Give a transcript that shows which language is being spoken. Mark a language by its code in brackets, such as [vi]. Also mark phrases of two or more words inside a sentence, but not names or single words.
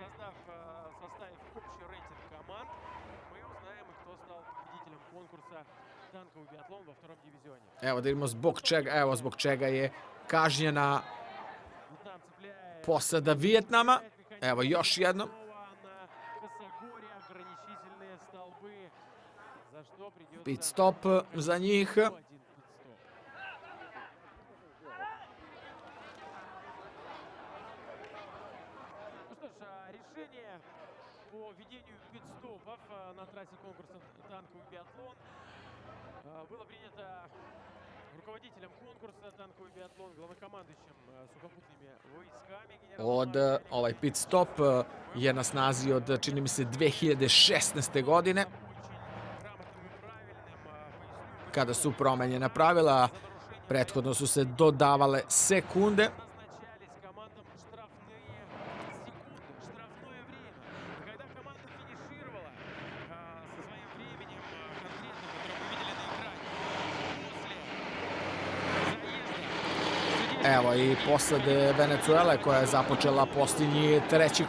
[sr] Evo da vidimo zbog čega je kažnjena posada Vijetnama. Evo još jednom. Pit stop za njih. [ru] По ведению пит-стопов на трассе конкурса танковый биатлон было принято руководителем конкурса танковый биатлон, главнокомандующим сухопутными войсками. [sr] Ovaj pit stop je na snazi od, čini mi se, 2016. godine, kada su promenjena pravila. Prethodno su se dodavale sekunde. Evo i posade Venezuele koja je započela posljednji 3.